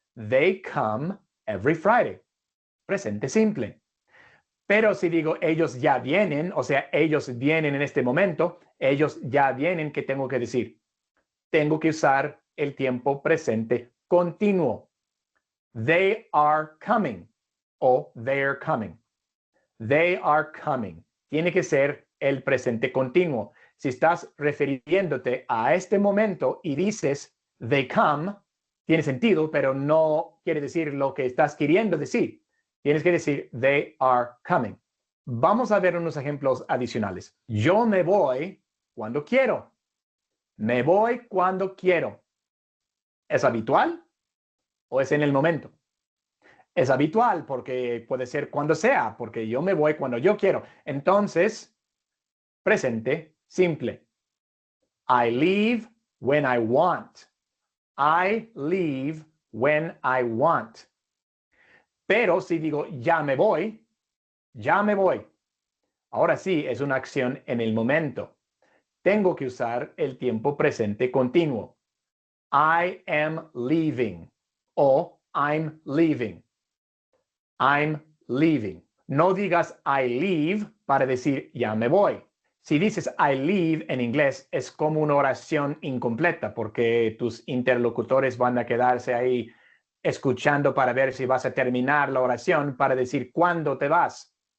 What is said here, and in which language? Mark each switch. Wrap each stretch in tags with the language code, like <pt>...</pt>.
<en>They come every Friday.</en> <es>Presente simple. Pero si digo ellos ya vienen, o sea, ellos vienen en este momento, ellos ya vienen, ¿qué tengo que decir? Tengo que usar el tiempo presente continuo.</es> <en>They are coming o they're coming. They are coming.</en> <es>Tiene que ser el presente continuo. Si estás refiriéndote a este momento y dices</es> <en>they come,</en> <es>tiene sentido, pero no quiere decir lo que estás queriendo decir. Tienes que decir</es> <en>they are coming.</en> <es>Vamos a ver unos ejemplos adicionales. Yo me voy cuando quiero. Me voy cuando quiero. ¿Es habitual o es en el momento? Es habitual porque puede ser cuando sea, porque yo me voy cuando yo quiero. Entonces, presente simple.</es> <en>I leave when I want. I leave when I want.</en> <es>Pero si digo ya me voy, ya me voy. Ahora sí, es una acción en el momento. Tengo que usar el tiempo presente continuo.</es> <en>I am leaving o I'm leaving. I'm leaving.</en> <es>No digas</es> <en>I leave</en> <es>para decir ya me voy. Si dices</es> <en>I leave</en> <es>en inglés es como una oración incompleta porque tus interlocutores van a quedarse ahí escuchando para ver si vas a terminar la oración para decir cuándo te vas.</es>